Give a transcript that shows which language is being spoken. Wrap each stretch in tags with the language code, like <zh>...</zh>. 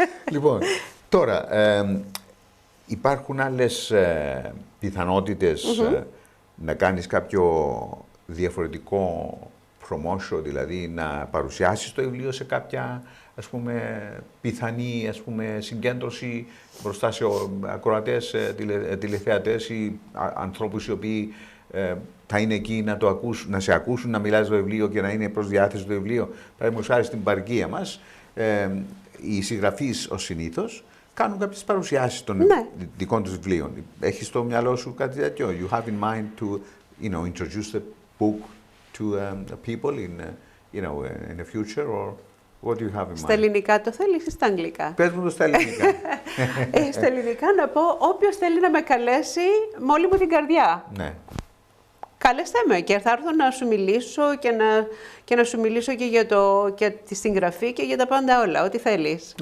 <el>Λοιπόν, τώρα, υπάρχουν άλλες πιθανότητες να κάνεις κάποιο διαφορετικό promotion, δηλαδή να παρουσιάσεις το βιβλίο σε κάποια, ας πούμε, πιθανή, ας πούμε, συγκέντρωση μπροστά σε ακροατές, τηλεθεατές ή ανθρώπους οι οποίοι θα είναι εκεί να το ακούσουν, να σε ακούσουν, να μιλάς το βιβλίο και να είναι προς διάθεση το βιβλίο. Παραδείγματος χάρη στην παροικία μας, οι συγγραφείς ως συνήθως κάνουν κάποιες παρουσιάσεις των δικών τους βιβλίων. Έχεις στο μυαλό σου κάτι τέτοιο?</el> <en>You have in mind to, introduce the book to people in the future, or what do you have in mind?</en> <el>Στα ελληνικά το θέλεις ή στα αγγλικά? Πες μου το στα ελληνικά. Στα ελληνικά να πω, όποιος θέλει να με καλέσει με όλη μου την καρδιά. Ναι. Κάλεστε με και θα έρθω να σου μιλήσω και να σου μιλήσω και για τη συγγραφή και για τα πάντα όλα, ό,τι θέλεις.</el>